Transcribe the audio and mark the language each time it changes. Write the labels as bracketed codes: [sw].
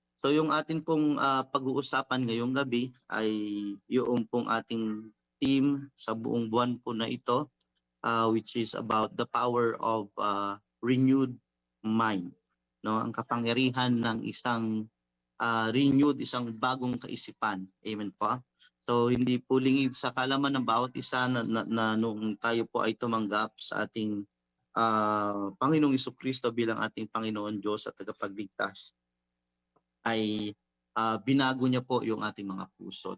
[tl] So yung atin pong pag-uusapan ngayong gabi ay yung pong ating team sa buong buwan po na ito. [en] which is about the power of renewed mind, no? [tl] Ang kapangyarihan ng isang renewed, isang bagong kaisipan. Amen po. So hindi po lingid sa kalaman ng bawat isa na nung tayo po ay tumanggap sa ating Panginoong Jesucristo bilang ating Panginoon Diyos at tagapagligtas, ay binago niya po yung ating mga puso.